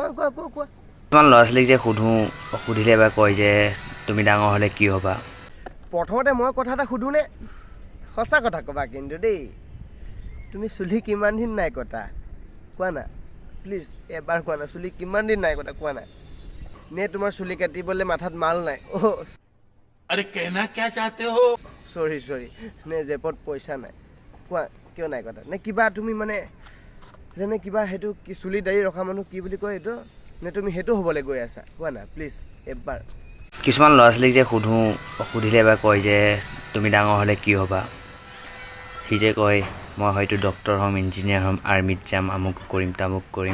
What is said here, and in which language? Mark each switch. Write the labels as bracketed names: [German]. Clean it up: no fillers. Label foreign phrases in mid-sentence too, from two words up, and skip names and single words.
[Assamese] কিছুমান ল'ৰা ছোৱালীক যে সুধিলে বা কয় যে তুমি ডাঙৰ হ'লে কি হ'বা প্ৰথমতে মই কথা এটা সুধোঁনে সঁচা কথা ক'বা কিন্তু দেই তুমি চুলি কিমান দিন নাই কটা কোৱা না প্লিজ এবাৰ কোৱা না চুলি কিমান দিন নাই কটা কোৱা না নে তোমাৰ চুলি কাটিবলৈ মাথাত মাল নাই [Hindi] अरे कहना क्या चाहते हो [Assamese] চৰি নে জেপত পইচা নাই কোৱা কিয় নাই কটা নে কিবা তুমি মানে যেনে কিবা সেইটো কি চুলি দাড়ি ৰখা মানুহ কি বুলি কয় এইটো নে তুমি সেইটো হ'বলৈ গৈ আছা কোৱা না প্লিজ এবাৰ কিছুমান ল'ৰা ছোৱালীক যে সুধিলে বা কয় যে তুমি ডাঙৰ হ'লে কি হ'বা সি যে কয় মই হয়তো ডক্টৰ হ'ম ইঞ্জিনিয়াৰ হ'ম আৰ্মিত যাম আমুক কৰিম তামুক কৰিম